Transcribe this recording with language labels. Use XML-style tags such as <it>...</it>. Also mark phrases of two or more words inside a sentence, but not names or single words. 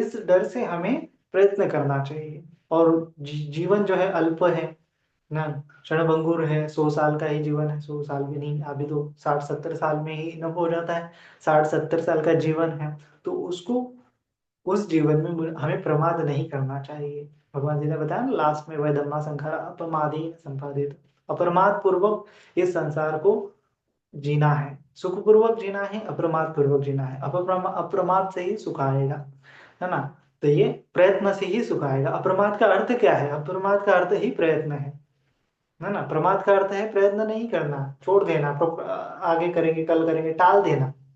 <hi>इस डर से हमें प्रयत्न करना चाहिए। और जीवन जो है अल्प है ना, क्षणभंगुर है, 100 साल का ही जीवन है, 100 साल भी नहीं, अभी तो 60-70 साल में ही नब हो जाता है। 60-70 साल का जीवन है, तो उसको, उस जीवन में हमें प्रमाद नहीं करना चाहिए। भगवान जी ने बताया ना लास्ट में, वह</hi> <pi>धम्मा संखारा अपमादी संपादित,</pi> <hi>अप्रमाद पूर्वक इस संसार को जीना है, सुखपूर्वक जीना है, अप्रमाद पूर्वक जीना है। अप्रमाद से ही सुख आएगा, है ना। तो ये प्रयत्न से ही सुख आएगा। अप्रमाद का अर्थ क्या है? अप्रमाद का अर्थ ही प्रयत्न है ना। प्रमाद का अर्थ है प्रयत्न नहीं करना, छोड़ देना, आगे करेंगे, कल करेंगे, टाल देना।</hi>